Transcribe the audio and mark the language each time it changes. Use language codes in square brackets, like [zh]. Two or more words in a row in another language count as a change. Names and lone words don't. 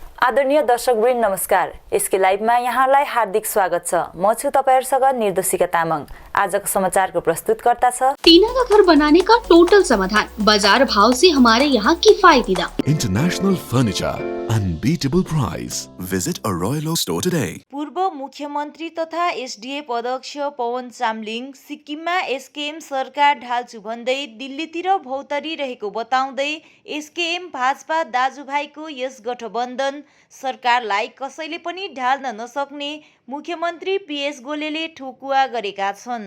[ne] आदरणीय दर्शकवृन्द नमस्कार। एसके लाइभमा यहाँलाई हार्दिक स्वागत छ। म छु तपाईहरुसँग निर्देशिका तामाङ। आजको समाचारको प्रस्तुतकर्ता छ [hi] टीना का घर बनाने का टोटल समाधान, बाजार भाव से हमारे यहाँ किफायती दाम। [en] International furniture, unbeatable price. Visit a Royal Oak store today. [ne] पूर्व मुख्यमन्त्री तथा एसडीएफ अध्यक्ष पवन चामलिङ सिक्किममा एसकेएम सरकार ढाल्छु भन्दै दिल्लीतिर भौतरी रहेको बताउँदै एसकेएम भाजपा दाजुभाइको यस गठबन्धन सरकारलाई कसैले पनि ढाल्न नसक्ने मुख्यमन्त्री पीएस गोलेले ठोकुवा गरेका छन्।